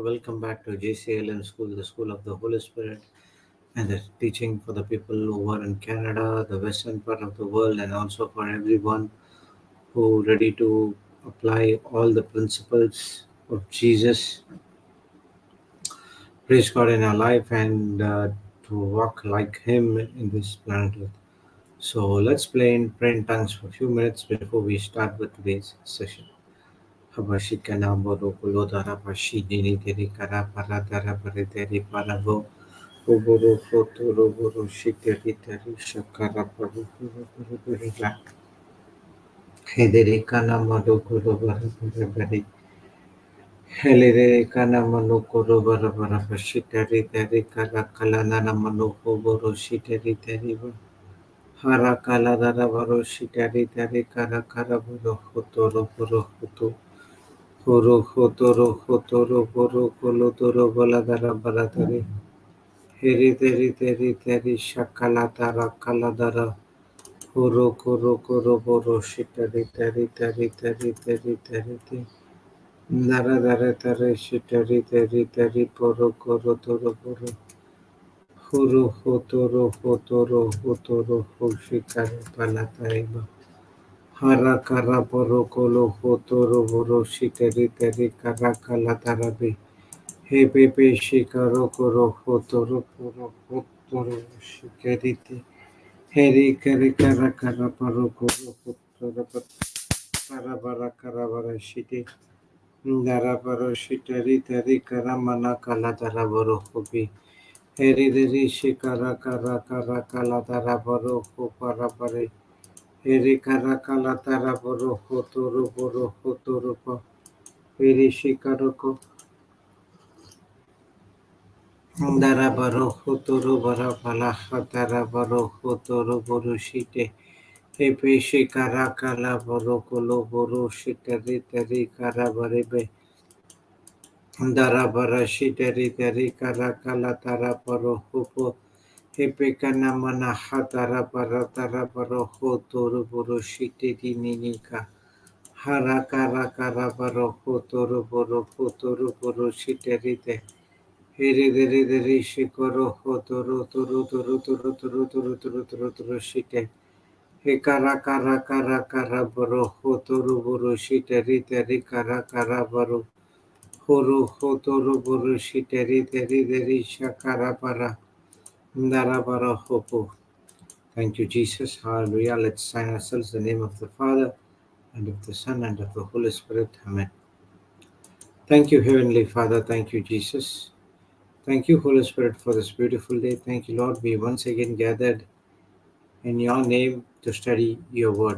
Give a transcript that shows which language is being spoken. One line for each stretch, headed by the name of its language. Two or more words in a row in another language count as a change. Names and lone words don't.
English: Welcome back to JCILM School, the School of the Holy Spirit, and the teaching for the people over in Canada, the western part of the world, and also for everyone who ready to apply all the principles of Jesus. Praise God in our life and to walk like Him in this planet Earth. So let's pray in tongues for a few minutes before we start with today's session. Habashikana Borukulo Darabashi Dini Diri Kara Paradara Parideri Parabo Uburu Fotoro Buru Shikari Tari Shakara Paru Purila Hederi Kana Madokuro Barabari Helere Kana Manokoro Barabarabashitari Tari Kara Kalanana Manoko Boro Shitari Tari Hara Kaladara Baro Shitari Tari Kara Kara Boro Hotoro Boro Hoto Horo hotoro hotoro boro kolotoro baladara baladari heri teri teri shakalatara kaladara horo koro koro boro shitari teri nara dara tari shitari teri poro koro toro boro horo hotoro hoshikari palataiba hara kara boro kolo hotoro boro shitari teri kara kalatara He pepe shikaro koro hotoro poro hotoro shikarite. Heri kare kara kara paro koro hotoro para bara kara bara shite. Ndara paro shitari tari kara mana kala dara baro hobi. Heri deri shikara kara kara kala dara baro ho para bare. Heri kara kala dara baro hotoro pa. Heri shikaro ko. Dara baro hotoro bara pala hatara baro hotoro boro shite hepe shikara kala baro kolo boro shite ritari kara barebe dara bara shite ritari kara kala tara baro hopo hepe kana mana hatara bara tara baro hotoro boro shite dininika hara kara kara baro hotoro boro shite rite Hiri diri diri shikoro hotoro turu shite. Hikara kara kara kara baro hotoro boro shite rite rikara kara baro. Horo hotoro boro shite rite diri shakara bara. Ndara bara hopo. Thank you, Jesus. Hallelujah. Let's sign ourselves in the name of the Father and of the Son and of the Holy Spirit. Amen. Thank you, Heavenly Father. Thank you, Jesus. Thank you, Holy Spirit, for this beautiful day. Thank you, Lord. We once again gathered in your name to study your word.